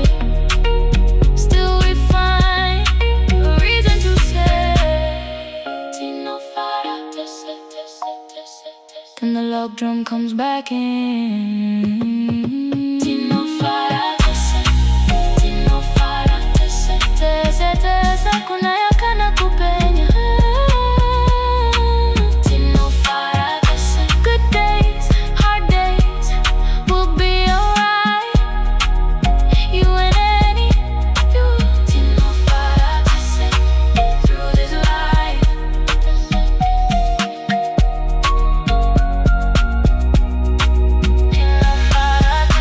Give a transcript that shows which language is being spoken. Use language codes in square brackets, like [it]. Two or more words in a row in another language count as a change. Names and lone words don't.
[en] Still we find a reason to say [sn] Tino Fara. [en] Then the log drum comes back in. [sn] Tino Fara. Tino Fara. Kunayakana kupenya. Tino Fara. [en] Good days, hard days will be alright. You and any, you. [sn] Tino Fara. [en] Through this life. [sn] Tino Fara.